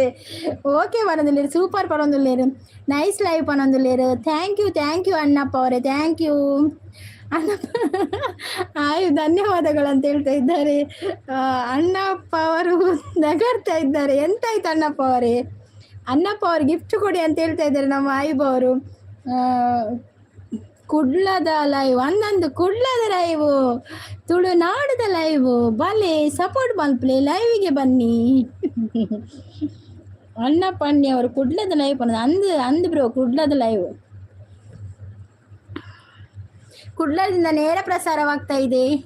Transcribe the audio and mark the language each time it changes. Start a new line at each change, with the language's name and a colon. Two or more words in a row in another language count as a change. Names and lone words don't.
Tulu: ಓಕೆ ಪರೊಂದುಲ್ಲೇರು, ಸೂಪರ್ ಪರೊಂದುಲ್ಲೇರು,
English: nice live
Tulu: ಪರೊಂದುಲ್ಲೇರು.
English: thank you
Kannada: ಅಣ್ಣಪ್ಪ ಅವರೇ,
English: thank you
Kannada: ಅಣ್ಣಪ್ಪ. ಆಯು ಧನ್ಯವಾದಗಳು ಅಂತ ಹೇಳ್ತಾ ಇದ್ದಾರೆ. ಅಣ್ಣಪ್ಪ ಅವರು ನಗರ್ತಾ ಇದ್ದಾರೆ. ಎಂತಾಯ್ತು ಅಣ್ಣಪ್ಪ ಅವರೇ? ಅಣ್ಣಪ್ಪ ಅವ್ರು ಗಿಫ್ಟ್ ಕೊಡಿ ಅಂತ ಹೇಳ್ತಾ ಇದ್ದಾರೆ ನಮ್ಮ ಆಯುಬ್ ಅವರು.
Tulu: ಕುಡ್ಲದ ಲೈವ್ ಅನ್ನೊಂದು ಕುಡ್ಲದ ಲೈವು, ತುಳುನಾಡದ ಲೈವು, ಬಲೆ ಸಪೋರ್ಟ್ ಮಲ್ಪ್ಲೆ ಲೈವಿಗೆ ಬನ್ನಿ.
Kannada: ಅಣ್ಣಪ್ಪ ಅಣ್ಣಿ ಅವರು ಕುಡ್ಲದ ಲೈವ್ ಅಂದು ಬ್ರೋ, ಕುಡ್ಲದ ಲೈವ್ ಕುಡ್ಲದಿಂದ ನೇರ ಪ್ರಸಾರವಾಗ್ತಾ ಇದೆ.